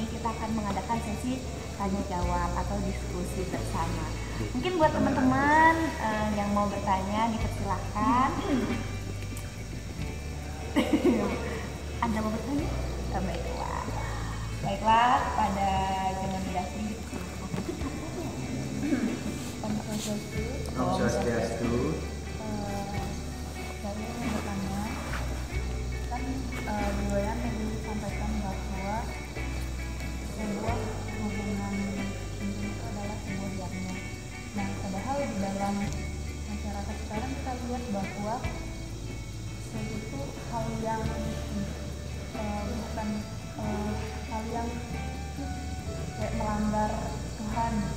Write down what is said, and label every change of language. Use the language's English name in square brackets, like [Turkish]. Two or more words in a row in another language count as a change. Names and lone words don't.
[Indonesian] Kita akan mengadakan sesi tanya jawab atau diskusi bersama. Mungkin buat teman-teman yang mau bertanya dipersilahkan. Anda mau bertanya? Baiklah, pada zaman bidasi. [Balinese] Om Swastiastu. [Indonesian] Saya mau bertanya, kan beliau tadi sampaikan bahwa sebuah hubungan intim itu adalah sebuah diamnya. Nah, padahal di dalam masyarakat sekarang kita lihat bahwa seks itu hal yang bukan hal yang kayak melanggar Tuhan gitu.